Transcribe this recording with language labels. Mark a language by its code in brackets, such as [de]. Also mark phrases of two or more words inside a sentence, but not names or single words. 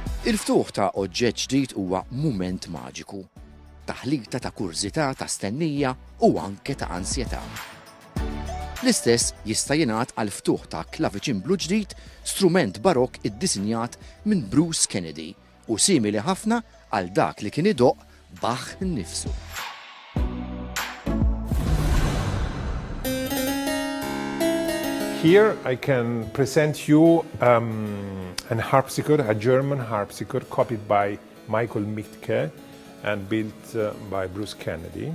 [mt] Il-ftuħ ta' oġġett ġdid huwa mument maġiku, taħlita ta' kurżità, ta' stennija u anke ta' ansjetà. L-istess jista' jingħad għal ftuħ ta' klaviċimblu ġdid, strument barokk iddisinjat minn Bruce Kennedy u simili ħafna għal dak li kien idoqq Bach innifsu. [en] Here I can present you an harpsichord, a German harpsichord copied by Michael Mittke and built by Bruce Kennedy.